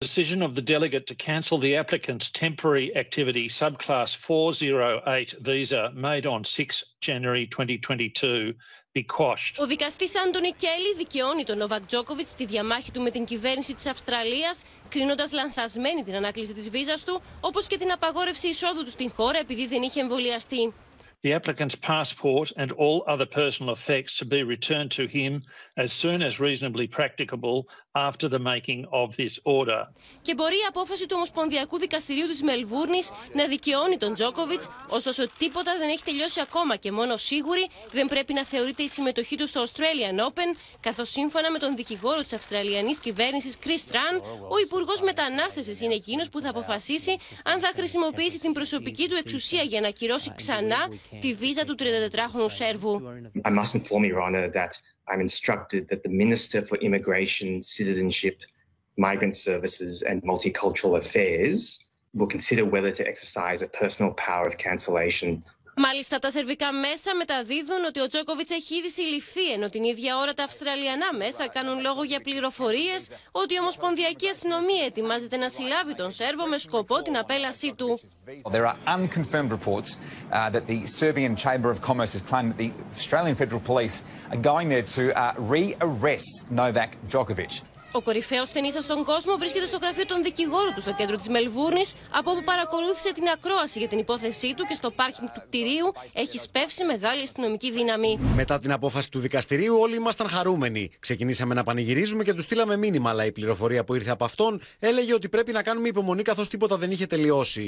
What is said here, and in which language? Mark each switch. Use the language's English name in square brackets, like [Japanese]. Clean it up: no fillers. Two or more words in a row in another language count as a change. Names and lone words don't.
[English] decision of the delegate to cancel the applicant's temporary activity subclass 408 visa made on 6 January 2022 be quashed. [Greek] Ο δικαστής Άντονι Κέλλι δικαιώνει τον Νόβακ Τζόκοβιτς στη διαμάχη του με την κυβέρνηση της Αυστραλίας, κρίνοντας λανθασμένη την ανάκληση της βίζας του, όπως και την απαγόρευση εισόδου του στην χώρα επειδή δεν είχε εμβολιαστεί. [English] The applicant's passport and all other personal effects to be returned to him as soon as reasonably practicable after the making of this order. [Greek] Και μπορεί η απόφαση του Ομοσπονδιακού Δικαστηρίου της Μελβούρνης να δικαιώνει τον Τζόκοβιτς, ωστόσο τίποτα δεν έχει τελειώσει ακόμα και μόνο σίγουρη δεν πρέπει να θεωρείται η συμμετοχή του στο Australian Open, καθώς σύμφωνα με τον δικηγόρο της Αυστραλιανής κυβέρνησης ο υπουργός μετανάστευσης είναι εκείνος που θα αποφασίσει αν θα χρησιμοποιήσει την προσωπική του εξουσία για να ακυρώσει ξανά τη βίζα του 34χρονου Σέρβου. [English] I must inform Your Honour that I'm instructed that the Minister for Immigration, Citizenship, Migrant Services and Multicultural Affairs will consider whether to exercise a personal power of cancellation. [Greek] Μάλιστα, τα σερβικά μέσα μεταδίδουν ότι ο Τζόκοβιτς έχει ήδη συλληφθεί, ενώ την ίδια ώρα τα Αυστραλιανά μέσα κάνουν λόγο για πληροφορίες ότι η ομοσπονδιακή αστυνομία ετοιμάζεται να συλλάβει τον Σέρβο με σκοπό την απέλασή του. [English] There are unconfirmed reports that the Serbian Chamber of Commerce has claimed that the Australian Federal Police are going there to re-arrest Nόβακ Τζόκοβιτς. [Greek] Ο κορυφαίος ταινίστας στον κόσμο βρίσκεται στο γραφείο των δικηγόρων του στο κέντρο της Μελβούρνης, από όπου παρακολούθησε την ακρόαση για την υπόθεσή του και στο πάρκινγκ του κτηρίου έχει σπεύσει μεγάλη αστυνομική δύναμη. Μετά την απόφαση του δικαστηρίου, όλοι ήμασταν χαρούμενοι. Ξεκινήσαμε να πανηγυρίζουμε και του στείλαμε μήνυμα, αλλά η πληροφορία που ήρθε από αυτόν έλεγε ότι πρέπει να κάνουμε υπομονή καθώς τίποτα δεν είχε τελειώσει.